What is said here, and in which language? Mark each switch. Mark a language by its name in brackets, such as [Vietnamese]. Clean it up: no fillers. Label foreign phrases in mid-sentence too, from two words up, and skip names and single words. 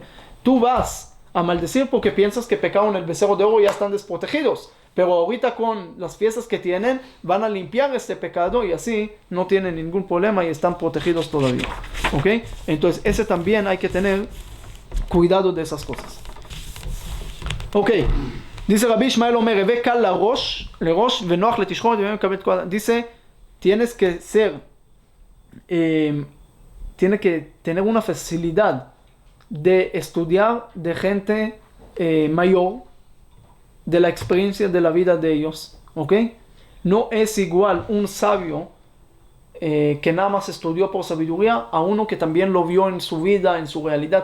[Spanish] Tú vas a maldecir porque piensas que pecaron el becerro de oro y ya están desprotegidos, pero ahorita con las fiestas que tienen van a limpiar este pecado y así no tienen ningún problema y están protegidos todavía. ¿Ok? Entonces ese también hay que tener cuidado de esas cosas. Ok. Dice [Hebrew] Rabbi Ishmael אומר הוי קל לראש ונוח לתשחורת, [Spanish] dice, tienes que ser, tiene que tener una facilidad de estudiar de gente mayor, de la experiencia de la vida de ellos, ¿ok? No es igual un sabio que nada más estudió por sabiduría a uno que también lo vio en su vida, en su realidad.